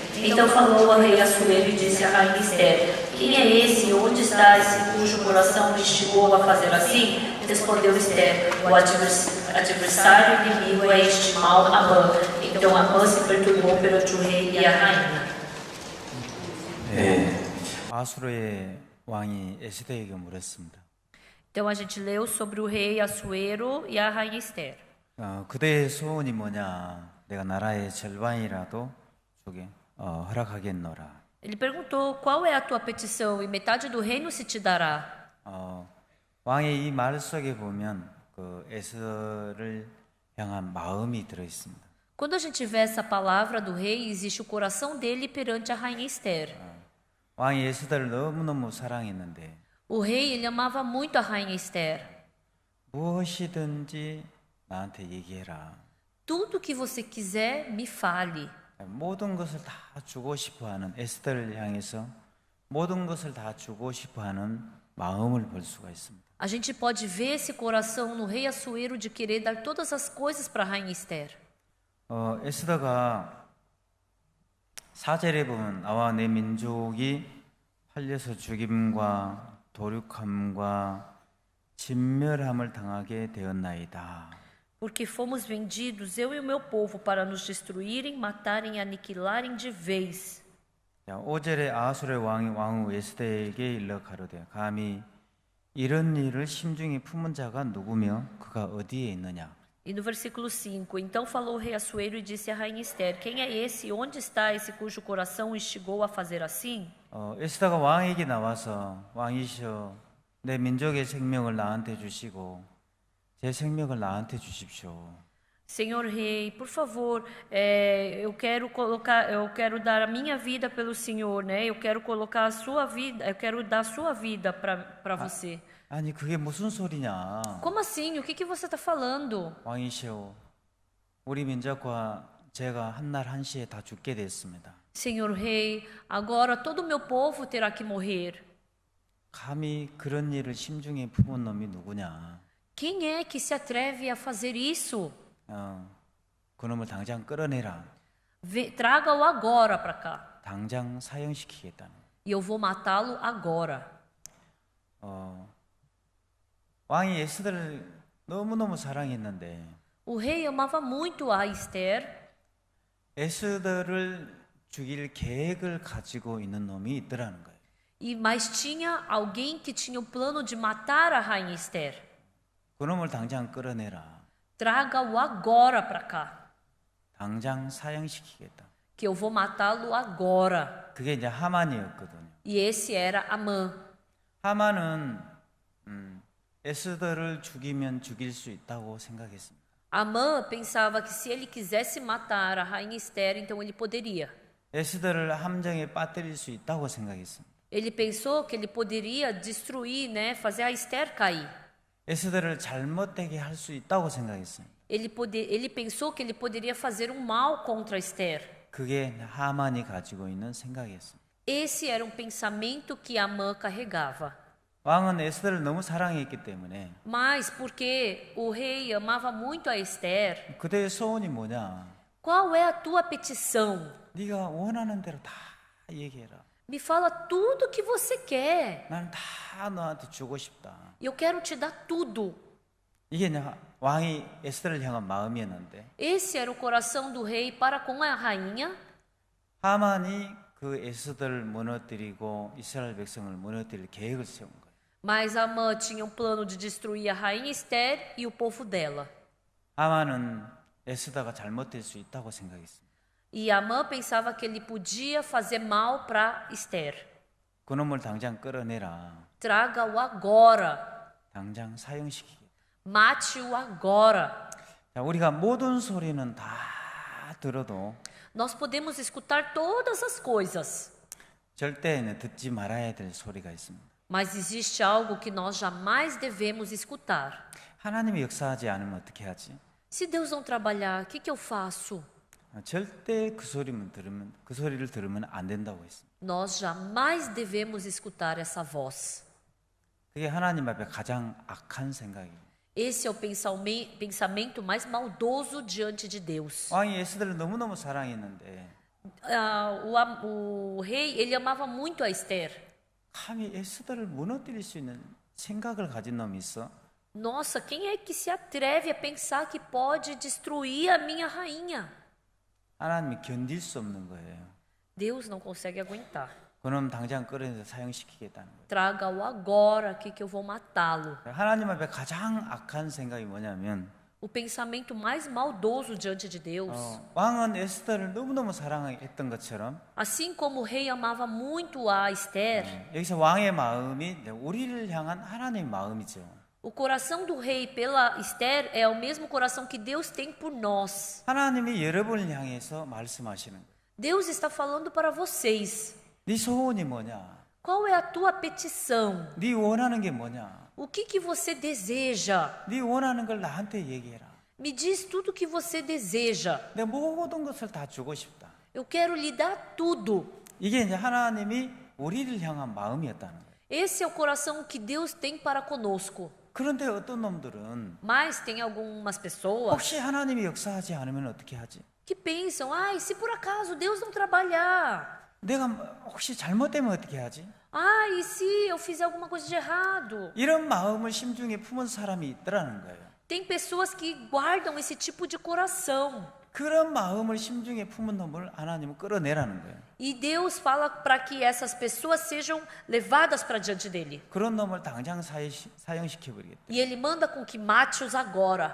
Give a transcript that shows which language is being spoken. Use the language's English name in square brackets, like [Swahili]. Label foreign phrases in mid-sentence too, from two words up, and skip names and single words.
[Portuguese] Então falou ao rei Assuero e disse à rainha Esther: Quem é esse? Onde está esse cujo coração me instigou a fazer assim? Respondeu Esther: O adversário inimigo é este mau Amã. Então Amã se perturbou perante o rei e a rainha. [Korean] 아수르의 왕이 에스더에게 물었습니다. [Portuguese] Então a gente leu sobre o rei Assuero e a rainha Esther. [Korean] 그대의 소원이 뭐냐? 내가 나라의 절반이라도 주게 허락하겠노라. [Portuguese] Ele perguntou: Qual é a tua petição? E metade do reino se te dará. [Korean] 왕의 이 말 속에 보면 그 에스더를 향한 마음이 들어 있습니다. [Portuguese] Quando a gente vê essa palavra do rei, existe o coração dele perante a rainha Esther. [Korean] 왕이 에스더를 너무너무 사랑했는데 [Portuguese] O rei, ele amava muito a rainha Esther. [Korean] 무엇이든지 나한테 얘기해라. [Portuguese] Tudo que você quiser, me fale. [Korean] 모든 것을 다 주고 싶어하는 에스더를 향해서 모든 것을 다 주고 싶어하는 마음을 볼 수가 있습니다. [Portuguese] A gente pode ver esse coração no rei Assuero de querer dar todas as coisas para a rainha Esther. [Korean] 에스더가 4절에 보면 나와 내 민족이 팔려서 죽임과 도륙함과 진멸함을 당하게 되었나이다. [Portuguese] Porque fomos vendidos, eu e o meu povo, para nos destruírem, matarem e aniquilarem de vez. [Korean] 5절에 아수르의 왕후 에스더에게 일러 가로되 감히 이런 일을 심중에 품은 자가 누구며 그가 어디에 있느냐. [Portuguese] E no versículo 5, então falou o rei Assuero e disse à rainha Esther: Quem é esse? Onde está esse cujo coração o instigou a fazer assim? [Korean] 에스더가 왕에게 나와서 왕이시여 내 민족의 생명을 나한테 주시고 제 생명을 나한테 주십시오. [Portuguese] Senhor rei, por favor, eu quero dar a minha vida pelo Senhor, né? Eu quero colocar a sua vida, eu quero dar a sua vida para você. [Korean] 아니 그게 무슨 소리냐? [Portuguese] Como assim? O que você está falando? [Korean] 왕이시여 우리 민족과 제가 한날 한시에 다 죽게 됐습니다. [Portuguese] Senhor rei, agora todo o meu povo terá que morrer. [Korean] 감히 그런 일을 심중에 품은 놈이 누구냐? [Portuguese] Quem é que se atreve a fazer isso? [Korean] 그놈을 당장 끌어내라. [Portuguese] Traga-o agora para cá. [Korean] 당장 사형시키겠다는. [Portuguese] E eu vou matá-lo agora. [Korean] 왕이 에스더를 너무너무 사랑했는데 [Portuguese] O rei amava muito a Esther. [Korean] 에스더를 죽일 계획을 가지고 있는 놈이 있더라는 거예요. [Portuguese] Mas tinha alguém que tinha o plano de matar a rainha Esther. [Korean] 그놈을 당장 끌어내라. [Portuguese] Traga-o agora para cá. [Korean] 당장 사형시키겠다. [Portuguese] Que eu vou matá-lo agora. [Korean] 그게 이제 하만이었거든요. [Portuguese] E esse era Amã. [Korean] 하만은 에스더를 죽이면 죽일 수 있다고 생각했습니다. [Portuguese] Amã pensava que se ele quisesse matar a rainha Esther, então ele poderia. [Korean] 에스더를 함정에 빠뜨릴 수 있다고 생각했습니다. [Portuguese] Ele pensou que ele poderia destruir, né, fazer a Esther cair. [Korean] 에스더를 잘못되게 할 수 있다고 생각했습니다. [Portuguese] Ele pensou que ele poderia fazer um mal contra Esther. [Korean] 그게 하만이 가지고 있는 생각이었습니다. [Portuguese] Esse era um pensamento que Amã carregava. [Korean] 왕은 에스더를 너무 사랑했기 때문에 [Portuguese] Mas porque o rei amava muito a Esther, [Korean] 그대의 소원이 뭐냐? [Portuguese] qual é a tua petição? [Korean] 네가 원하는 대로 다 얘기해라. [Portuguese] Me fala tudo que você quer. [Korean] 나는 다 너한테 주고 싶다. [Portuguese] Eu quero te dar tudo. [Korean] 이게 이제 왕이 에스더를 향한 마음이었는데 [Portuguese] Esse era o coração do rei para com a rainha. [Korean] 하만이 그 에스더를 무너뜨리고 이스라엘 백성을 무너뜨릴 계획을 세운 거예요. [Portuguese] Mas Amã tinha um plano de destruir a rainha Esther e o povo dela. [Korean] 하만은 에스더가 잘못될 수 있다고 생각했습니다. [Portuguese] E Amã pensava que ele podia fazer mal para Esther. [Korean] 그놈을 당장 끌어내라. [Portuguese] Traga-o agora. [Korean] 당장 사형시키겠다. [Portuguese] Mate-o agora. [Korean] 자, 우리가 모든 소리는 다 들어도 [Portuguese] Nós podemos escutar todas as coisas, [Korean] 절대 듣지 말아야 될 소리가 있습니다. [Portuguese] mas existe algo que nós jamais devemos escutar. [Korean] 하나님이 역사하지 않으면 어떻게 하지? [Portuguese] Se Deus não trabalhar, o que eu faço? [Korean] 절대 그 소리를 들으면 안 된다고 했습니다. [Portuguese] Nós jamais devemos escutar essa voz. [Korean] 그게 하나님 앞에 가장 악한 생각이에요. [Portuguese] Esse é o pensamento mais maldoso diante de Deus. [Korean] 왕이 에스더를 너무너무 사랑했는데 [Portuguese] O rei, ele amava muito a Esther. [Korean] 감히 에스더를 무너뜨릴 수 있는 생각을 가진 놈이 있어? [Portuguese] Nossa, quem é que se atreve a pensar que pode destruir a minha rainha? [Korean] 하나님이 견딜 수 없는 거예요. [Portuguese] Deus não consegue aguentar. [Korean] 그놈 당장 끌어내서 사형시키겠다는 거예요. [Portuguese] Traga-o agora aqui que eu vou matá-lo. [Korean] 하나님 앞에 가장 악한 생각이 뭐냐면 [Portuguese] O pensamento mais maldoso diante de Deus. [Korean] 왕은 에스더를 너무너무 사랑했던 것처럼 [Portuguese] Assim como o rei amava muito a Esther, [Korean] 여기서 왕의 마음이 우리를 향한 하나님의 마음이죠. [Portuguese] o coração do rei pela Esther é o mesmo coração que Deus tem por nós. [Korean] 하나님이 여러분을 향해서 말씀하시는 거예요. [Portuguese] Deus está falando para vocês. [Korean] 네 소원이 뭐냐? [Portuguese] Qual é a tua petição? [Korean] 네 원하는 게 뭐냐? [Portuguese] O que você deseja? [Korean] 네 원하는 걸 나한테 얘기해라. [Portuguese] Me diz tudo o que você deseja. [Korean] 내 모든 것을 다 주고 싶다. [Portuguese] Eu quero lhe dar tudo. [Korean] 이게 이제 하나님이 우리를 향한 마음이었다는 거예요. [Portuguese] Esse é o coração que Deus tem para conosco. [Korean] 그런데 어떤 놈들은 [Portuguese] Mas tem algumas pessoas [Korean] 혹시 하나님이 역사하지 않으면 어떻게 하지? [Portuguese] que pensam: ai, se por acaso Deus não trabalhar. [Korean] 내가 혹시 잘못되면 어떻게 하지? [Portuguese] Ah, e se eu fizer alguma coisa de errado? [Korean] 이런 마음을 심중에 품은 사람이 있더라는 거예요. [Portuguese] Tem pessoas que guardam esse tipo de coração. [Korean] 그런 마음을 심중에 품은 놈을 하나님은 끌어내라는 거예요. [Portuguese] E Deus fala para que essas pessoas sejam levadas para diante dele. [Korean] 그런 놈을 당장 사형시켜 버리겠다. [Portuguese] E ele manda com que mate-os agora.